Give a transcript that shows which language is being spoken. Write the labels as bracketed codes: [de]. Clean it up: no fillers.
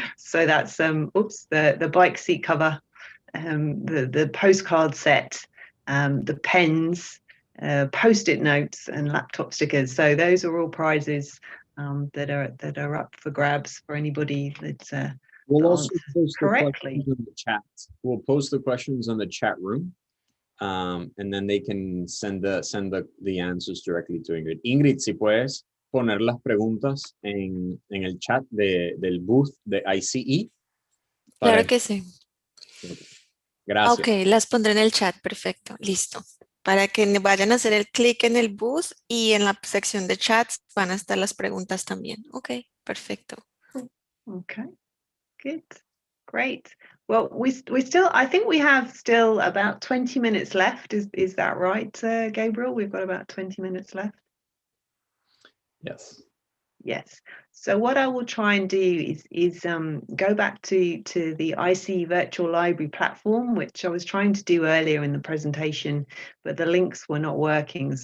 [en] So that's the bike seat cover, the postcard set, the pens, post-it notes, and laptop stickers. So those are all prizes that are up for grabs for anybody that's we'll also post correctly. the questions in the chat. We'll post the questions in the chat room, and then they can send the answers directly to Ingrid. [es] Ingrid, si puedes poner las preguntas en el chat del booth de ICE. Claro que sí. Gracias. Ok, las pondré en el chat. Perfecto. Listo. para que vayan a hacer el clic en el bus y en la sección de chats van a estar las preguntas también. Ok, perfecto. [en] Okay, good, great. Well, we still, I think we have still about 20 minutes left. Is that right, Gabriel? We've got about 20 minutes left. Yes. Yes. So what I will try and do is go back to the IC Virtual Library platform, which I was trying to do earlier in the presentation, but the links were not working.